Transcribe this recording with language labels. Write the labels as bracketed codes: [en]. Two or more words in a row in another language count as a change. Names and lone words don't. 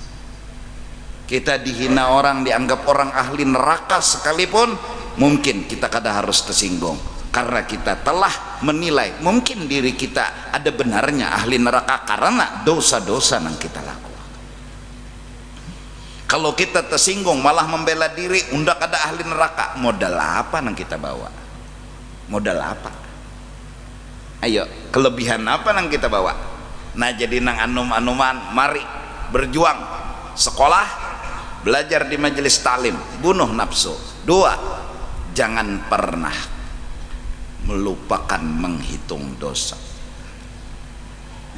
[id] Kita dihina orang, dianggap orang ahli neraka sekalipun, mungkin kita kadang harus tersinggung karena kita telah menilai mungkin diri kita ada benarnya ahli neraka karena dosa-dosa yang kita lakukan. Kalau kita tersinggung malah membela diri undak ada ahli neraka, modal apa yang kita bawa? Modal apa? Ayo, kelebihan apa yang kita bawa? Nah jadi [bjn] nang anum-anuman, [id] mari berjuang, sekolah, belajar di majelis taklim, bunuh nafsu. Dua, jangan pernah melupakan menghitung dosa.